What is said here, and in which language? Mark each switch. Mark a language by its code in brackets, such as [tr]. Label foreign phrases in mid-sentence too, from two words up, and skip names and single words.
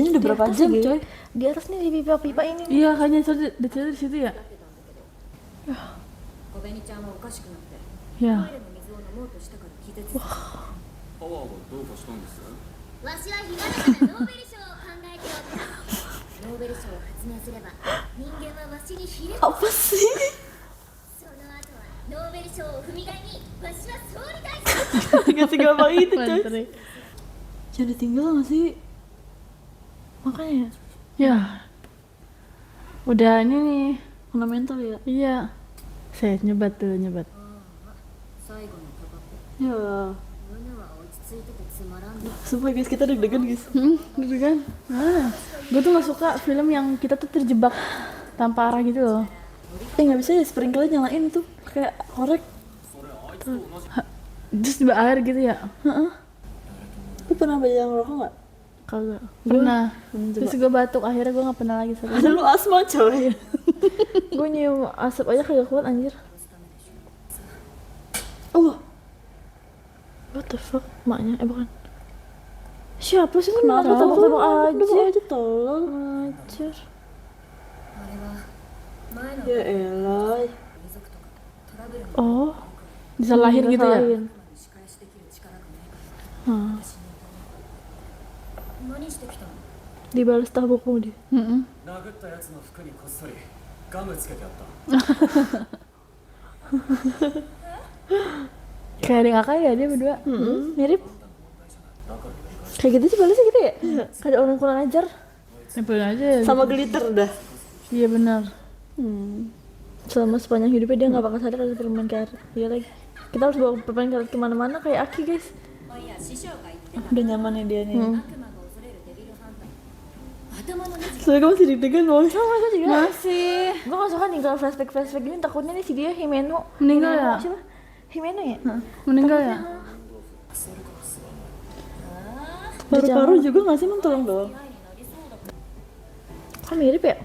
[id] Dia udah berapa jam coy? Di atas nih di pipa-pipa ini. Iya, kayaknya di situ ya. [ja] 小紅ちゃんはおかしくなって [id] Ya. [ja] トイレの水を飲もうとしたから気絶するパワーはどうかしたんですわしは暇だからノーベル賞を考えておったノーベル賞を発明すれば人間はわしにひれ [id] Apa sih? [ja] その後はノーベル賞を踏み台にわしは総理大臣 [id] Gak segampang itu coy. Mantri. Jangan ditinggal gak sih? Makanya Ya. Udah ini nih. fundamental ya. Iya. Saya nyebat tuh, nyebat. [ja] 最後のタバコ [id] Ya. [ja] 胸は落ち着いててつまらんで [id] Sumpah guys, kita deg-degan guys. Gitu kan? Gue tuh gak suka film yang kita tuh terjebak tanpa arah gitu loh. Gak bisa ya, sprinkler nyalain tuh kayak korek. Terus di air gitu ya? Lu pernah baca yang rokok gak? Kagak. Pernah. Coba. Terus gue batuk, akhirnya gue gak pernah lagi serius. Ada lu asma coy. Gue nyium asap aja kagak kuat anjir. Oh, [en] What the fuck? [id] Maknya bukan. Siapa sih lu kenapa kenapa tabok-tabok aja? aja tolong. Anjir. [ja] あれは前の [id] Ya elah. [ja] 遺族とかトラブルに [id] Oh, disalahin gitu ya? Disalahin. [ja] 仕返しできる力がないから私に何してきたの [id] Dibalas tabokmu dia. [ja] 殴ったやつの服にこっそりガムつけてあった [id] Kayak adik kakak ya dia berdua. Mirip. Kayak gitu sih balasnya gitu ya? Kayak orang kurang ajar. Tempelin aja ya. Sama glitter dah. Iya benar. Selama sepanjang hidupnya dia nggak bakal sadar ada permen karet. Iya lagi. Kita harus bawa permen karet kemana-mana kayak Aki guys. [ja] あいや師匠が言ってた [id] Udah nyaman ya dia nih. [ja] 悪魔が恐れるデビルハンター頭のネジ [id] Soalnya kamu masih deg-degan loh. Sama gue juga. Masih. Gue gak suka nih kalau flashback gini takutnya nih si dia Himeno. Meninggal Himeno, ya? Siapa? Himeno ya? Meninggal ya? Paru-paru juga gak sih mentolong doang. Kan mirip ya?